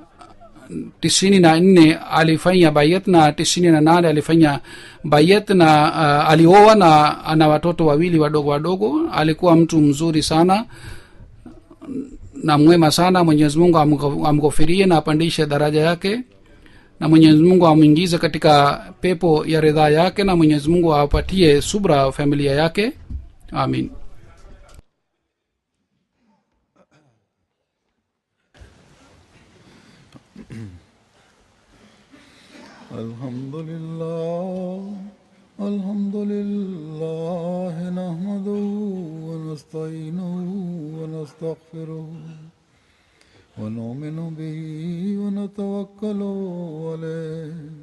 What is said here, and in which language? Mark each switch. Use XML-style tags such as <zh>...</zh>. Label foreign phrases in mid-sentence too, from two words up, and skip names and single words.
<sw>94 alifanya bayat na 98 alifanya bayat, na alioa na ana watoto wawili wadogo. Alikuwa mtu mzuri sana na mwema sana. Mwenyezi Mungu amghofirie na apandishe daraja yake, na Mwenyezi Mungu amuingize katika pepo ya ridha yake, na Mwenyezi Mungu awapatie subra familia yake, amin.</sw> <ar>الحمد لله نحمده ونستعينه ونستغفره ونؤمن به ونتوكل عليه</ar>